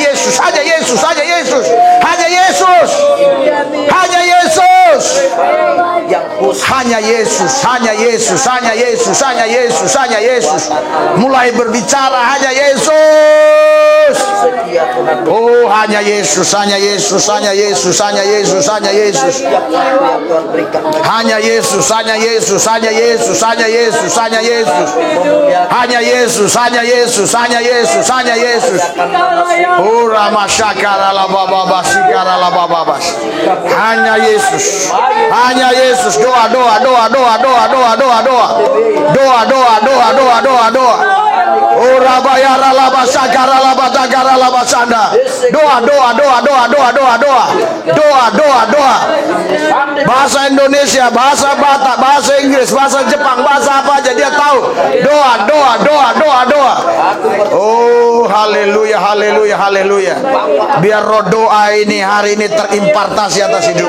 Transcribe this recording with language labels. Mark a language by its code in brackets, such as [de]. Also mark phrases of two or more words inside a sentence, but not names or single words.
[id] Mulai berbicara hanya Yesus. Oh, hanya Yesus. Hanya Yesus. Oh, Ramashakara la baba sikara la baba. Hanya Yesus. Doa. Oh, Rabayara la basakara la batagara la basanda. Doa. Bahasa Indonesia, bahasa Batak, bahasa Inggris, bahasa Jepang, bahasa apa aja dia tahu. Doa. Oh, haleluya. Biar roh doa ini hari ini terimpartasi atas hidup.